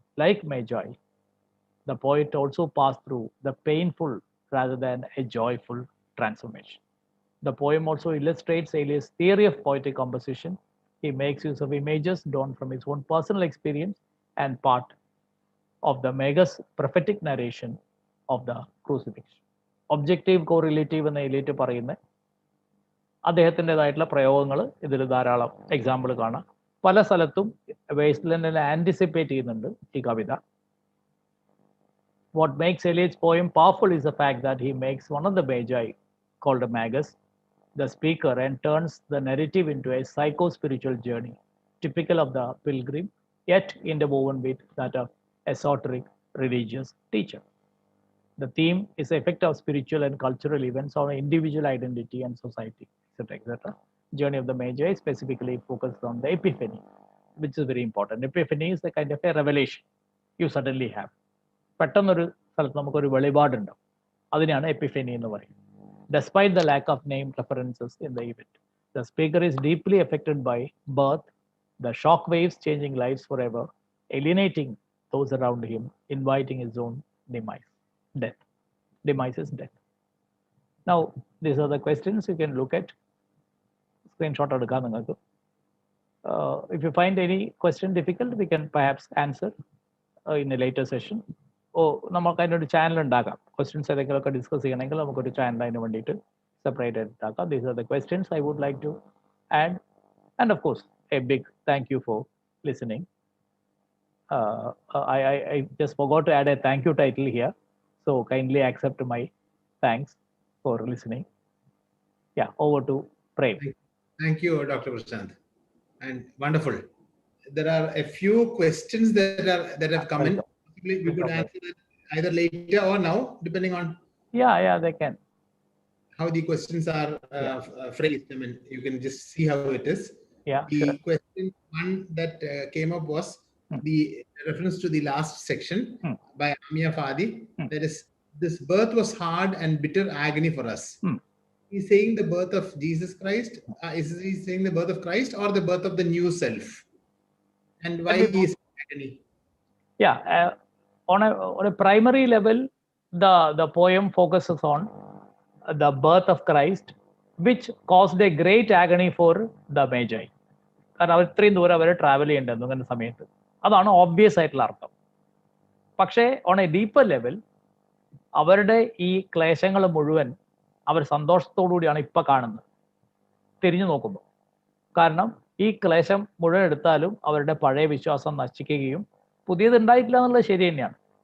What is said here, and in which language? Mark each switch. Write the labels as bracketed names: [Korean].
[English] Like Magi, the poet also passed through the painful rather than a joyful transformation. The poem also illustrates Eliot's theory of poetic composition. He makes use of images drawn from his own personal experience and part of the Magus prophetic narration of the crucifixion. [Malayalam] Objective correlative എന്ന് Eliot പറയുന്ന അദ്ദേഹത്തിൻ്റെതായിട്ടുള്ള പ്രയോഗങ്ങൾ ഇതിൽ ധാരാളം example കാണാം. പല സ്ഥലത്തും വേസ്റ്റ്ലൻഡിനെ anticipate ചെയ്യുന്നുണ്ട് ഈ കവിത. [English] What makes Eliot's poem powerful is the fact that he makes one of the Magi, called a Magus, the speaker, and turns the narrative into a psycho-spiritual journey, typical of the pilgrim, yet interwoven with that of esoteric religious teacher. The theme is the effect of spiritual and cultural events on individual identity and society, etc., etc. Journey of the Magi specifically focused on the epiphany, which is very important. Epiphany is a kind of a revelation you suddenly have. [Malayalam] പെട്ടെന്നൊരു സ്ഥലത്ത് നമുക്കൊരു വെളിപാടുണ്ടാവും, അതിനെയാണ് Epiphany എന്ന് പറയുന്നത്. [English] Despite the lack of name references in the event, the speaker is deeply affected by birth, the shock waves changing lives forever, alienating those around him, inviting his own demise. Death. Demise is death. Now, these are the questions you can look at. [Malayalam] Screenshot എടുക്കാം നിങ്ങൾക്ക്. [English] If you find any question difficult, we can perhaps answer in a later session. [Malayalam] നമുക്ക് അതിനൊരു channel ഉണ്ടാക്കാം. Questions ഏതെങ്കിലുമൊക്കെ discuss ചെയ്യണമെങ്കിൽ നമുക്കൊരു channel അതിന് വേണ്ടിയിട്ട് സെപ്പറേറ്റ് ഉണ്ടാക്കാം. [English] These are the questions I would like to add. And of course a big thank you for listening. I just forgot to add a thank you title here. So kindly accept my thanks for listening. Yeah, over to Prem. Thank you, Dr. Prashant. And wonderful. There are a few questions that have come in. We could answer that either later or now, depending on they can. How the questions are phrased. I mean, you can just see how it is. The question one that came up was the reference to the last section by Amia Fadi. That is, this birth was hard and bitter agony for us. He's saying the birth of Jesus Christ. Is he saying the birth of Christ or the birth of the new self? And why is agony? On a primary level, the poem focuses on the birth of Christ, which caused a great agony for the Magi. [Malayalam] കാരണം അവർ ഇത്രയും ദൂരം അവർ travel ചെയ്യേണ്ടത് അങ്ങനെ സമയത്ത്, അതാണ് obvious ആയിട്ടുള്ള അർത്ഥം. പക്ഷേ [English] on a deeper level [Malayalam] അവരുടെ ഈ ക്ലേശങ്ങൾ മുഴുവൻ അവർ സന്തോഷത്തോടുകൂടിയാണ് ഇപ്പം കാണുന്നത് തിരിഞ്ഞു നോക്കുമ്പോൾ. കാരണം ഈ ക്ലേശം മുഴുവൻ എടുത്താലും അവരുടെ പഴയ വിശ്വാസം നശിക്കുകയും പുതിയത് ഉണ്ടായിട്ടില്ല എന്നുള്ളത് ശരി തന്നെയാണ്.